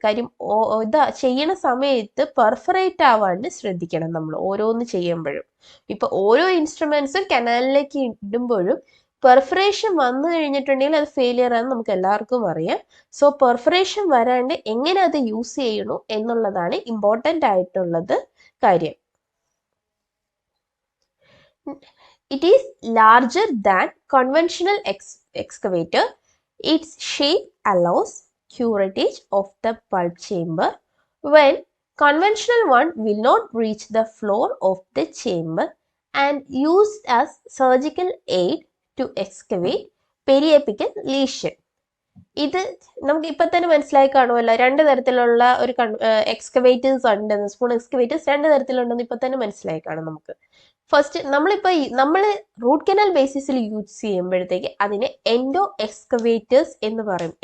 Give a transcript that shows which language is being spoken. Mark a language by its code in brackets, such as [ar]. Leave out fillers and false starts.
[ml] കാര്യം ഇതാ ചെയ്യണ സമയത്ത് പെർഫറേറ്റ് ആവാണ്ട് ശ്രദ്ധിക്കണം നമ്മൾ ഓരോന്ന് ചെയ്യുമ്പോഴും. ഇപ്പൊ ഓരോ ഇൻസ്ട്രുമെന്റ്സും കനാലിലേക്ക് ഇടുമ്പോഴും പെർഫറേഷൻ വന്നു കഴിഞ്ഞിട്ടുണ്ടെങ്കിൽ അത് ഫെയിലിയർ ആണെന്ന് നമുക്ക് എല്ലാവർക്കും അറിയാം. സോ പെർഫറേഷൻ വരാണ്ട് എങ്ങനെ അത് യൂസ് ചെയ്യണു എന്നുള്ളതാണ് ഇമ്പോർട്ടൻ്റ് ആയിട്ടുള്ളത് കാര്യം. [en] It is larger than conventional excavator. Its shape allows curettage of the pulp chamber when conventional one will not reach the floor of the chamber and used as surgical aid to excavate periapical lesion. [ml] ഇത് നമുക്ക് ഇപ്പൊ തന്നെ മനസ്സിലായി കാണുമല്ലോ, രണ്ട് തരത്തിലുള്ള ഒരു excavators ഉണ്ടെന്ന്, സ്പൂൺ എക്സ്കവേറ്റേഴ്സ് രണ്ട് തരത്തിലുണ്ടെന്ന് ഇപ്പൊ തന്നെ മനസ്സിലായി കാണും നമുക്ക്. ഫസ്റ്റ് നമ്മൾ റൂട്ട് കനാൽ ബേസിസിൽ യൂസ് ചെയ്യുമ്പോഴത്തേക്ക് അതിനെ എൻഡോ എക്സ്കവേറ്റേഴ്സ് എന്ന് പറയും.